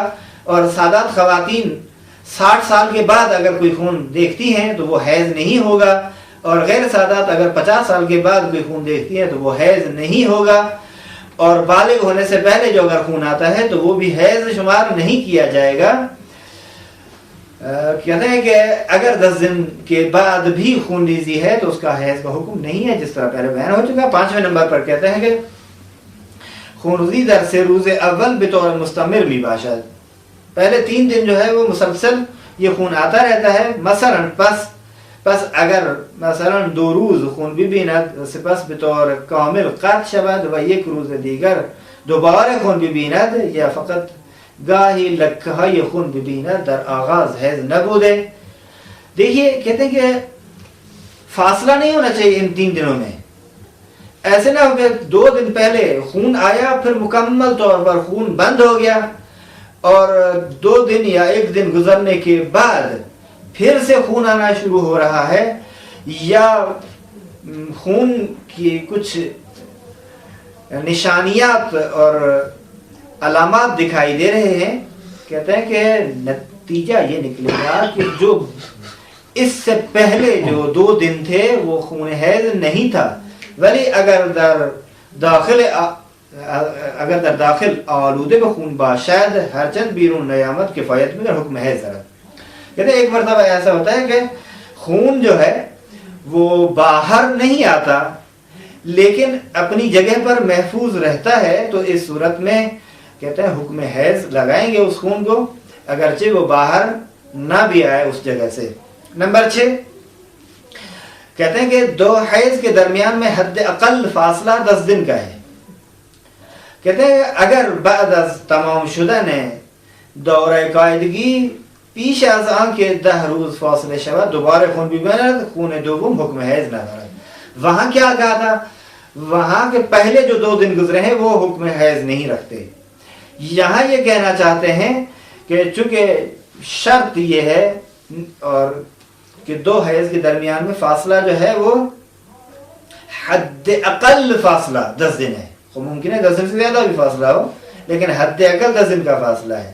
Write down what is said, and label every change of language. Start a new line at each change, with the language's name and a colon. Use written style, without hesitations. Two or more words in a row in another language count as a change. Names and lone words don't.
Urdu: اور سادات خواتین 60 سال کے بعد اگر کوئی خون دیکھتی ہیں تو وہ حیض نہیں ہوگا، اور غیر سادات اگر 50 سال کے بعد کوئی خون دیکھتی ہیں تو وہ حیض نہیں ہوگا، اور بالغ ہونے سے پہلے جو اگر خون آتا ہے تو وہ بھی حیض شمار نہیں کیا جائے گا۔ کہتے ہیں کہ اگر 10 دن کے بعد بھی خون ریزی ہے تو اس کا حیض کا حکم نہیں ہے، جس طرح پہلے بیان ہو چکا۔ 5ویں نمبر پر کہتے ہیں کہ
Persian: خون ریزی در سے روز اول بطور مستمر می باشد،
Urdu: پہلے 3 دن جو ہے وہ مسلسل یہ خون آتا رہتا ہے۔
Persian: مثلا پس اگر مثلا 2 روز خون ببیند سپس بطور کامل قطع شود و 1 روز دیگر دوباره خون ببیند یا فقط گاهی لکه های خون ببیند در آغاز حیض نبوده۔
Urdu: دیکھیے کہتے ہیں کہ فاصلہ نہیں ہونا چاہیے ان 3 دنوں میں، ایسے نہ ہو کہ 2 دن پہلے خون آیا پھر مکمل طور پر خون بند ہو گیا، اور 2 دن یا 1 دن گزرنے کے بعد پھر سے خون آنا شروع ہو رہا ہے، یا خون کی کچھ نشانیات اور علامات دکھائی دے رہے ہیں۔ کہتے ہیں کہ نتیجہ یہ نکلے گا کہ جو اس سے پہلے جو 2 دن تھے وہ خون حیض نہیں تھا،
Persian: ولی اگر در داخل آلوده به خون باشد هرچند بیرون نیامد کفایت میں حکم حیض دارد۔
Urdu: کہتے ہیں ایک مرتبہ ایسا ہوتا ہے کہ خون جو ہے وہ باہر نہیں آتا لیکن اپنی جگہ پر محفوظ رہتا ہے، تو اس صورت میں کہتے ہیں حکم حیض لگائیں گے اس خون کو، اگرچہ وہ باہر نہ بھی آئے اس جگہ سے۔ نمبر 6 کہتے ہیں کہ 2 حیض کے درمیان میں حد اقل فاصلہ 10 دن کا ہے۔ کہتے ہیں
Persian: اگر بعد از تمام شدن دورہ قاعدگی پیش از آن که 10 روز فاصله شود دوباره خون ببیند خون دوم حکم حیض ندارد۔
Urdu: وہاں کیا کہا تھا؟ وہاں کے پہلے جو 2 دن گزرے ہیں وہ حکم حیض نہیں رکھتے۔ یہاں یہ کہنا چاہتے ہیں کہ چونکہ شرط یہ ہے اور کہ 2 حیض کے درمیان میں فاصلہ جو ہے وہ حد اقل فاصلہ 10 دن ہے، ممکن ہے 10 دن سے زیادہ بھی فاصلہ ہو لیکن حد اقل 10 دن کا فاصلہ ہے۔